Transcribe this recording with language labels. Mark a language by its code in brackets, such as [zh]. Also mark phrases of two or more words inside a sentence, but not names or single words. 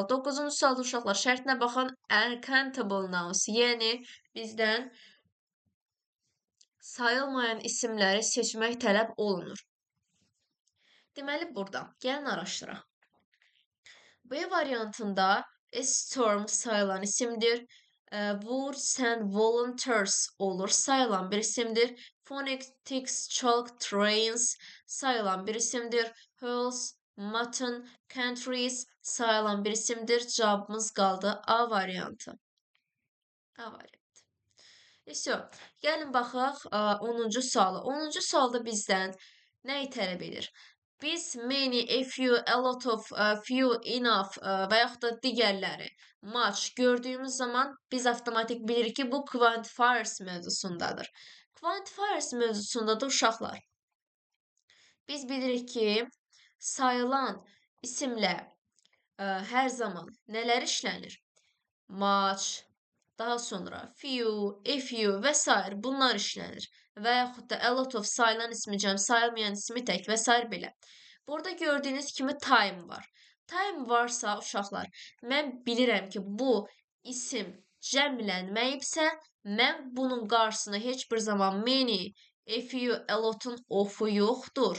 [az] 9-cu sualda uşaqlar şərtinə baxın. [en] Uncountable nouns, [az] yəni bizdən sayılmayan isimləri seçmək tələb olunur. Deməli burada gəlin araşdıraq. B variantında [en] a storm [az] sayılan isimdir. [en] Woods and volunteers [az] olur sayılan bir isimdir. [en] Phonetics, chalk, trains [az] sayılan bir isimdir. [en] Hills, mutton, countries [az] sayılan bir isimdir. Cevabımız qaldı A variantı. A variantı. İşte, gəlin baxaq 10-cu suala. 10-cu sualda bizdən nəyi tələb edir? Biz [en] many, a few, a lot of, few, enough [az] və yaxud da digərləri much gördüyümüz zaman biz avtomatik bilirik ki, bu quantifiers mövzusundadır. Quantifiers mövzusunda da uşaqlar. Biz bilirik ki, sayılan isimlə hər zaman nələr işlənir? Much, daha sonra [en] few, a few [az] və s. bunlar işlənir. Və yaxud da [en] a lot of [az] sayılan ismi cəm, sayılmayan ismi tək və s. belə. Burada gördüyünüz kimi time var. Time varsa uşaqlar, mən bilirəm ki, bu isim cəmlənməyibsə, mən bunun qarşısına heç bir zaman [en] many, a few, a lot'un [az] of'u yoxdur.